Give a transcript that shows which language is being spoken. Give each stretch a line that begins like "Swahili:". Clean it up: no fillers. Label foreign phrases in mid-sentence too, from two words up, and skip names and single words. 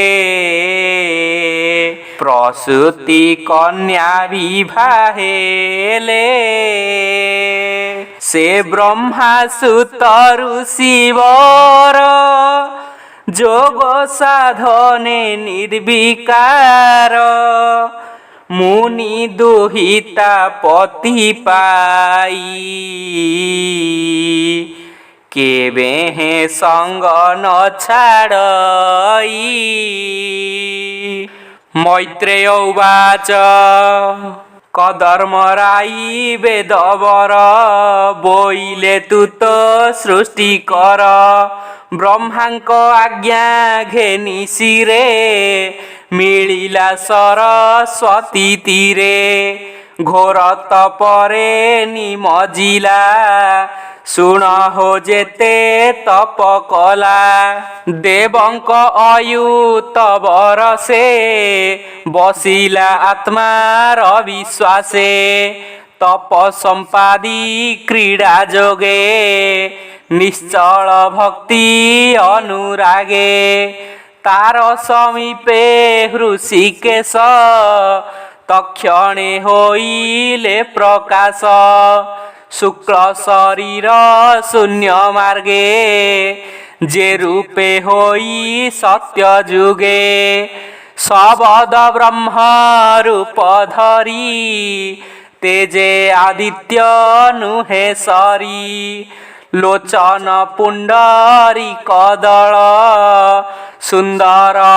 Odia: ପ୍ରସୂତି କନ୍ୟା ବିବାହେଲେ ସେ ବ୍ରହ୍ମା ସୁତ ଋଷିବର ଯୋଗ ସାଧନେ ନିର୍ବିକାର ମୁନି ଦୁହିତା ପତି ପାଇ କେବେ ହେ ସଙ୍ଗ ନ ଛାଡ଼ଇ। ମୈତ୍ରେୟ ଉବାଚ କଦର୍ମରାଇ ବେଦବର ବୋଇଲେ ତୁ ତ ସୃଷ୍ଟି କର ବ୍ରହ୍ମାଙ୍କ ଆଜ୍ଞା ଘେନି ଶିରେ ମିଳିଲା ସରସ୍ୱତୀ ତୀରେ ଘୋର ତପରେ ନିମଜ୍ଜିଲା ଶୁଣ ହୋ ଯେତେ ତପ କଲା ଦେବଙ୍କ ଅୟୁତ ବରଷେ ବସିଲା ଆତ୍ମାର ବିଶ୍ୱାସେ ତପ ସମ୍ପାଦି କ୍ରୀଡ଼ା ଯୋଗେ ନିଶ୍ଚଳ ଭକ୍ତି ଅନୁରାଗେ ତାର ସମୀପେ ହୃଷୀକେଶ ତକ୍ଷଣେ ହୋଇଲେ ପ୍ରକାଶ ଶୁକ୍ଳ ଶରୀର ଶୂନ୍ୟ ମାର୍ଗେ ଯେ ରୂପେ ହୋଇ ସତ୍ୟ ଯୁଗେ ଶବଦ ବ୍ରହ୍ମ ରୂପ ଧରି ତେଜେ ଆଦିତ୍ୟ ନୁହେ ସରି ଲୋଚନ ପୁଣ୍ଡରୀ କଦଳ ସୁନ୍ଦର